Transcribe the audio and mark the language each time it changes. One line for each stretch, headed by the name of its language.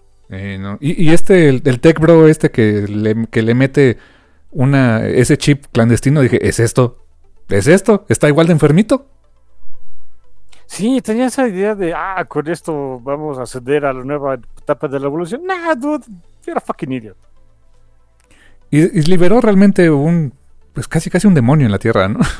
Spanish: No. Y este, el tech bro este que le mete ese chip clandestino, dije, ¿es esto? ¿Es esto? ¿Está igual de enfermito? Sí, tenía esa idea de, ah, con esto vamos a acceder a la nueva etapa de la evolución.
English: Nah, dude, you're a fucking idiot.
Spanish: Y liberó realmente pues casi casi un demonio en la tierra, ¿no?